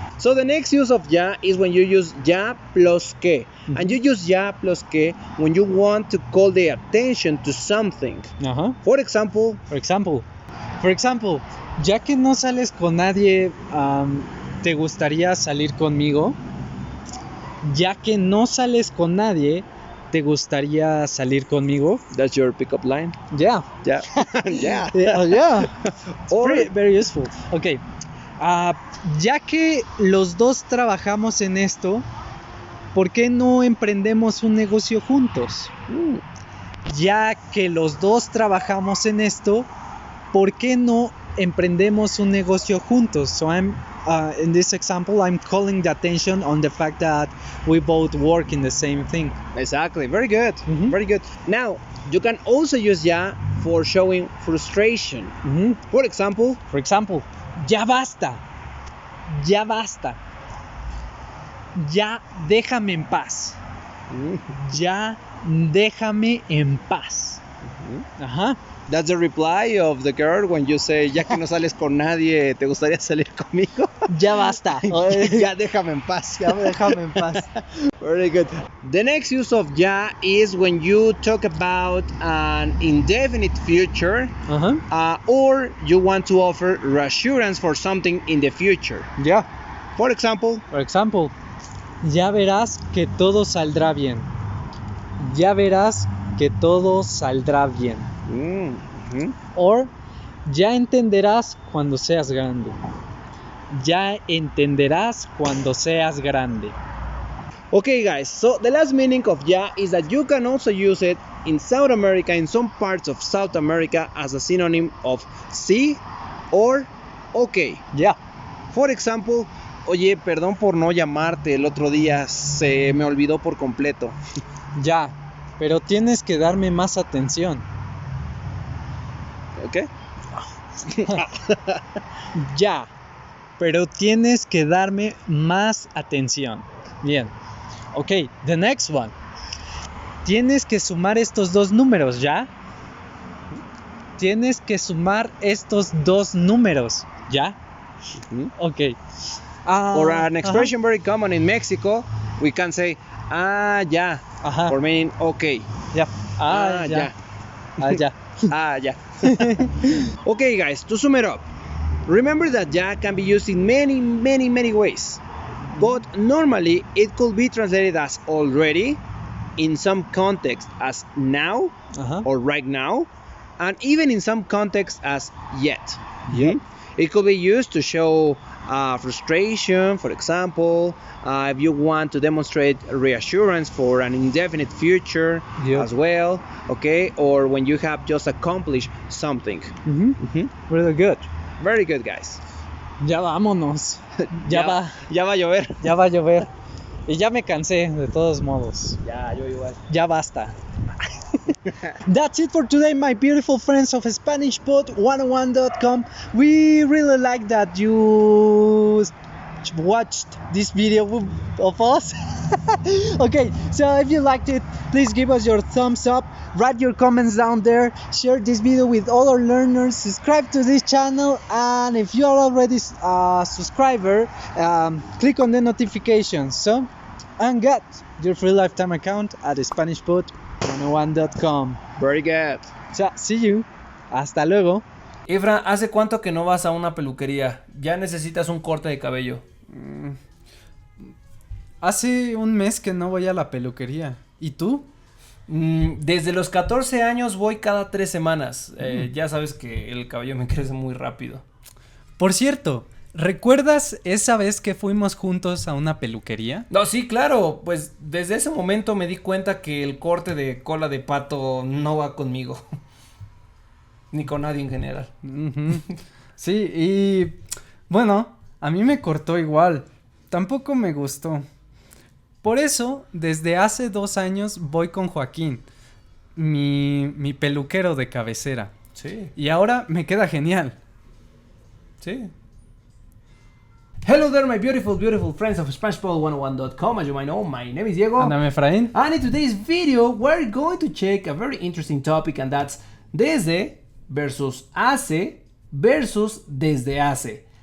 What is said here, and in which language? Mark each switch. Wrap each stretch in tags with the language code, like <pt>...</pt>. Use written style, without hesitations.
<en>So the next use of ya is when you use ya plus que, and you use ya plus que when you want to call the attention to something. Ajá. For example, For example,</en> <es>ya que no sales con nadie, ¿te gustaría salir conmigo? Ya que no sales con nadie, ¿te gustaría salir conmigo?</es> <en>that's your pickup line. Yeah. Yeah, yeah. Yeah. Or Very, very useful. Okay.</en> <es>Ya que los dos trabajamos en esto, ¿por qué no emprendemos un negocio juntos? Ya que los dos trabajamos en esto, ¿por qué no emprendemos un negocio juntos?</es> <en>So in this example, I'm calling the attention on the fact that we both work in the same thing. exactly. Very good. Mhm. Very good. Now, you can also use ya for showing frustration. For example, For example,</en> <es>ya basta. Ya basta. Ya déjame en paz. Ya déjame en paz. Ajá.</es> <en>that's the reply of the girl when you say,</en> <es>ya que no sales con nadie, ¿te gustaría salir conmigo? Ya basta. Ya déjame en paz. Ya déjame en paz.</es> <en>Very good. The next use of ya is when you talk about an indefinite future, Ajá. or you want to offer reassurance for something in the future.</en> <es>Ya.</es> <en>For example, For example,</en> <es>ya verás que todo saldrá bien. Ya verás que todo saldrá bien. Or, ya entenderás cuando seas grande. Ya entenderás cuando seas grande.</es> <en>Okay guys, so the last meaning of ya is that you can also use it in South America, in some parts of South America, as a synonym of sí or okay.</en> <es>Ya.</es> <en>For example,</en> <es>oye, perdón por no llamarte el otro día, se me olvidó por completo. Ya. Pero tienes que darme más atención.</es> <en>Okay?</en> <es>Ya. Pero tienes que darme más atención. Bien.</es> <en>Ok, the next one.</en> <es>Tienes que sumar estos dos números, ¿ya? Tienes que sumar estos dos números, ¿ya?</es> <en>Ok. Or an expression very common in Mexico, we can say,</en> <es>Ah, ya. Ajá.</es> <en>For meaning okay.</en> <es>Ya. Ah, ya. Ah, ya.</es> <en>Ah, yeah. Okay, guys, to sum it up, remember that ya can be used in many ways. But normally it could be translated as already, in some context as now Ajá. or right now, and even in some context as yet. Yep. It could be used to show frustration, for example, if you want to demonstrate reassurance for an indefinite future Yep. as well, okay, or when you have just accomplished something. Really good. Very good, guys.</en> <es>Ya vámonos. Ya va va a llover. a llover. Y ya me cansé, de todos modos. Ya, yo igual. Ya basta.</es> <en>That's it for today, my beautiful friends of SpanishPod101.com. We really like that you watched this video of us. Okay, so if you liked it, please give us your thumbs up, write your comments down there, share this video with other learners, subscribe to this channel, and if you are already a subscriber, click on the notifications and get your free lifetime account at SpanishPod101.com. Very good. So, see you.</en> <es>Hasta luego. Efra, ¿hace cuánto que no vas a una peluquería? Ya necesitas un corte de cabello. Hace un mes que no voy a la peluquería. ¿Y tú? Desde los 14 años voy cada 3 semanas. Ya sabes que el cabello me crece muy rápido. Por cierto, ¿recuerdas esa vez que fuimos juntos a una peluquería? No, sí, claro. Pues desde ese momento me di cuenta que el corte de cola de pato no va conmigo. Ni con nadie en general. Sí, y bueno, a mí me cortó igual. Tampoco me gustó. Por eso, desde hace 2 años voy con Joaquín, mi peluquero de cabecera. Sí. Y ahora me queda genial. Sí.</es> <en>Hello there, my beautiful friends of SpanishPod101.com. As you might know, my name is Diego. And I'm Efraín. And in today's video, we're going to check a very interesting topic, and that's desde versus hace versus desde hace.</en>